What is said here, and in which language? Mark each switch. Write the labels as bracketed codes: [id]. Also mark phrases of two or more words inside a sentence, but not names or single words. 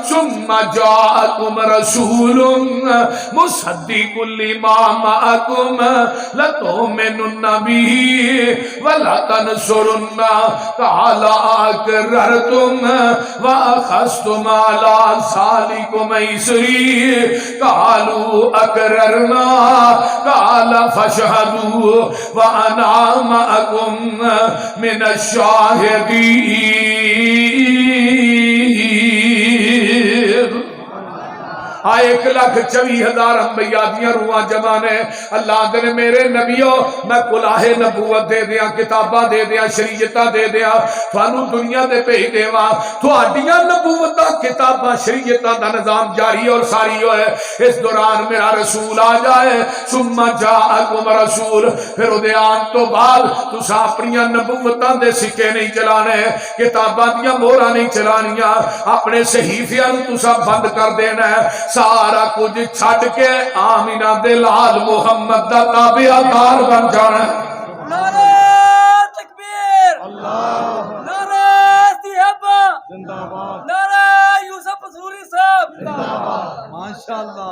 [ar] ثُمَّ جَاءَكُمْ رَسُولٌ مصدق لما معكم لتؤمنن به ولا تنصرن قال أقررتم وأخذتم على ذلكم إصري قالوا أقررنا قال فاشهدوا وأنا معكم من الشاهدين [pa] آئے 1,24,000 انبیاء دیاں روحاں جمع نے اللہ دے میرے نبیوں میں کلاہ نبوت دے دیاں کتاباں دے دیاں شریعتاں دے دیاں تھانوں دنیا دے بھیج دیواں تہاڈیاں نبوتاں کتاباں شریعتاں دا نظام جاری اور ساری ہوئے اس دوران میرا رسول آ جائے [ar] ثم جاءکم رسول [pa] پھر او دے آن تو بعد تساں اپنی نبوتاں دے سکے نہیں چلانے کتاباں دیاں مہراں نہیں چلانیاں اپنے صحیفیاں نوں تساں بند کر دینا ہے سارا کچھ چھڈ کے آمینہ دے لال محمد دا تابعدار بن جانا ہے نعرہ تکبیر اللہ نعرہ نعرہ یوسف پسروری صاحب ماشاءاللہ.